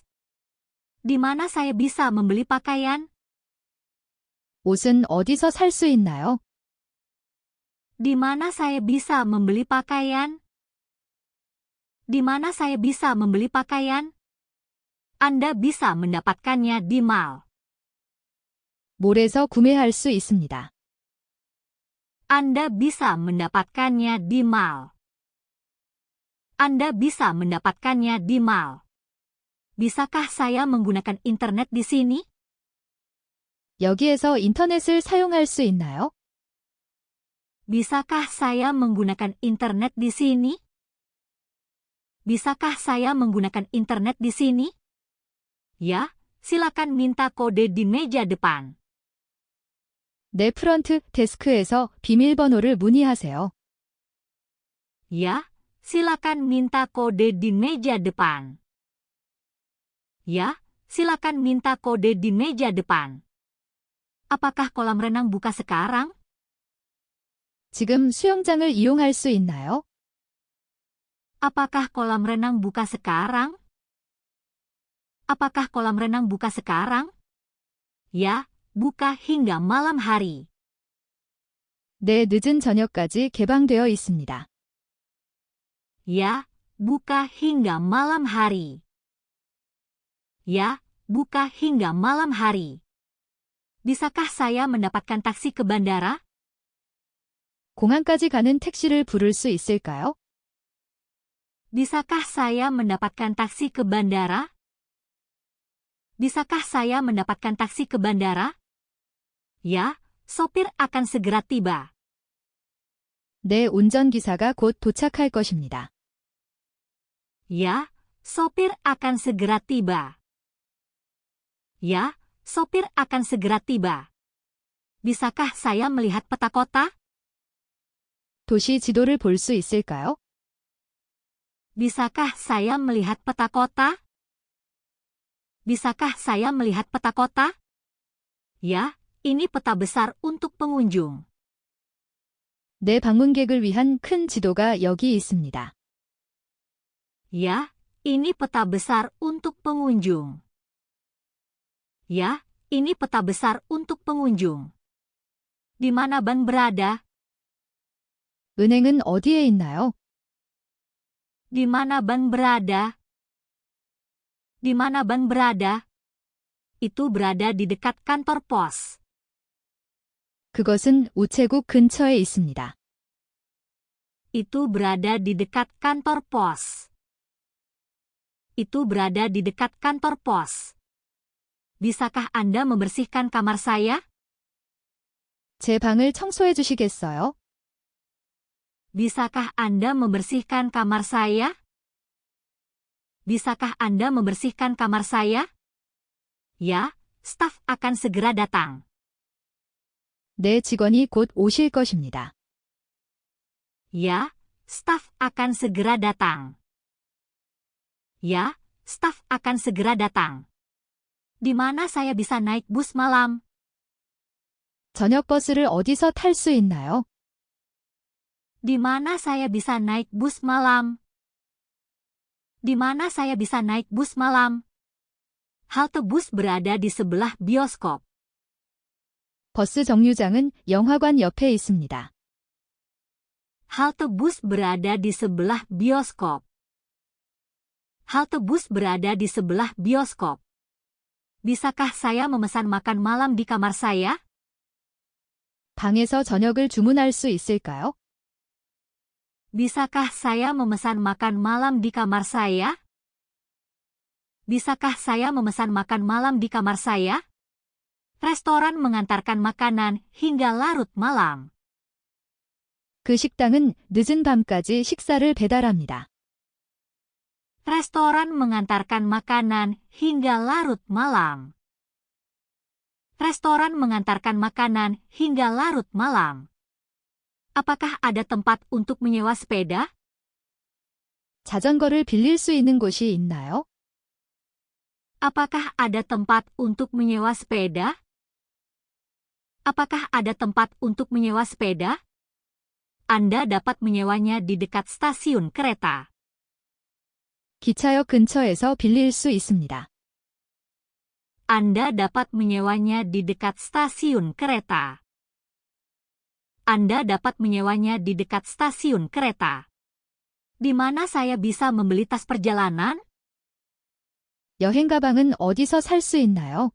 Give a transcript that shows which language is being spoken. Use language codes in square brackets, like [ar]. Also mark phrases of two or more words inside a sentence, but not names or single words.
[id] Di mana saya bisa membeli pakaian? [ko] 옷은 어디서 살 수 있나요? [id] Di mana saya bisa membeli pakaian? Di mana saya bisa membeli pakaian? Anda bisa mendapatkannya di mall. [ko] 몰에서 구매할 수 있습니다. [id] Anda bisa mendapatkannya di mall. Anda bisa mendapatkannya di mall. Bisakah saya menggunakan internet di sini? [ko] 여기에서 인터넷을 사용할 수 있나요? [id] Bisakah saya menggunakan internet di sini? Bisakah saya menggunakan internet di sini? Ya, silakan minta kode di meja depan. [ko] 내 프런트 데스크에서 비밀번호를 문의하세요. [id] Ya, silakan minta kode di meja depan. Ya, silakan minta kode di meja depan. Apakah kolam renang buka sekarang? [ko] 지금 수영장을 이용할 수 있나요? [id] Apakah kolam renang buka sekarang? Apakah kolam renang buka sekarang? Ya, buka hingga malam hari. [ko] 네, 늦은 저녁까지 개방되어 있습니다. [id] Ya, buka hingga malam hari. Ya, buka hingga malam hari. Bisakah saya mendapatkan taksi ke bandara? [ko] 공항까지 가는 택시를 부를 수 있을까요? [id] Bisakah saya mendapatkan taksi ke bandara? Bisakah saya mendapatkan taksi ke bandara? Ya, sopir akan segera tiba. [ko] 네, 운전기사가 곧 도착할 것입니다. [id] Ya, sopir akan segera tiba. Ya, sopir akan segera tiba. Bisakah saya melihat peta kota? [ko] 도시 지도를 볼 수 있을까요? [id] Bisakah saya melihat peta kota? Bisakah saya melihat peta kota? Ya, ini peta besar untuk pengunjung. [ko] 내 방문객을 위한 큰 지도가 여기 있습니다. [id] Ya, ini peta besar untuk pengunjung. Ya, ini peta besar untuk pengunjung. Di mana bank berada? [ko] 은행은 어디에 있나요? [id] Di mana bank berada? Di mana bank berada? Itu berada di dekat kantor pos. [ko] 그것은 우체국 근처에 있습니다. [id] Itu berada di dekat kantor pos. Itu berada di dekat kantor pos. Bisakah Anda membersihkan kamar saya? [ko] 제 방을 청소해 주시겠어요? [id] Bisakah Anda membersihkan kamar saya? Bisakah Anda membersihkan kamar saya? Ya, staf akan segera datang. [ko] 내 직원이 곧 오실 것입니다. [id] Ya, staf akan segera datang. Ya, staf akan segera datang. Di mana saya bisa naik bus malam? [ko] 저녁 버스를 어디서 탈 수 있나요? [id] Di mana saya bisa naik bus malam? Di mana saya bisa naik bus malam? Halte bus berada di sebelah bioskop. [ko] 버스 정류장은 영화관 옆에 있습니다. [id] Halte bus berada di sebelah bioskop. Halte bus berada di sebelah bioskop. Bisakah saya memesan makan malam di kamar saya? [ko] 방에서 저녁을 주문할 수 있을까요? [id] Bisakah saya memesan makan malam di kamar saya? Bisakah saya memesan makan malam di kamar saya? Restoran mengantarkan makanan hingga larut malam. [ko] 그 식당은 늦은 밤까지 식사를 배달합니다. [id] Restoran mengantarkan makanan hingga larut malam. Restoran mengantarkan makanan hingga larut malam. Apakah ada tempat untuk menyewa sepeda? [ko] 자전거를 빌릴 수 있는 곳이 있나요? [id] Apakah ada tempat untuk menyewa sepeda? Apakah ada tempat untuk menyewa sepeda? Anda dapat menyewanya di dekat stasiun kereta. [ko] 기차역 근처에서 빌릴 수 있습니다. [id] Anda dapat menyewanya di dekat stasiun kereta. Anda dapat menyewanya di dekat stasiun kereta. Di mana saya bisa membeli tas perjalanan? [ko] 여행 가방은 어디서 살 수 있나요?